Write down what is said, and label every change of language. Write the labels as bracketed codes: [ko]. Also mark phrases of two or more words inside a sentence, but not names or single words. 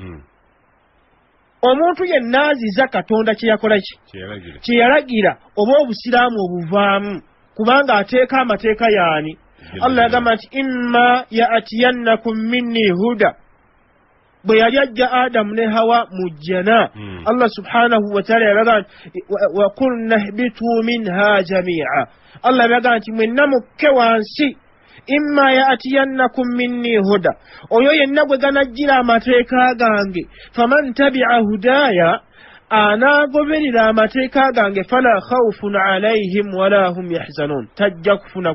[lg] omuntu yenna aziza Katonda kye yakola ki kye yalagira oba obusiraamu obuvaamu kubanga ateeka amateeka yaani Allah yagamba nti [ar] إما يأتينكم مني هدى [lg] bwe yali ajja Adamu ne Hawa mu jjana Allah [ar] سبحانه وتعالى [lg] yabaga [ar] وقلنا اهبطوا منها جميعا [lg] Allah yabaga nti mwenna mukke wansi [ar] إما يأتينكم مني هدى [lg] oyo yenna gwe ganajjira amateeka gange [ar] فمن تبع هداي [lg] anagoberera amateeka gange [ar] فلا خوف عليهم ولا هم يحزنون [lg] tajja kufuna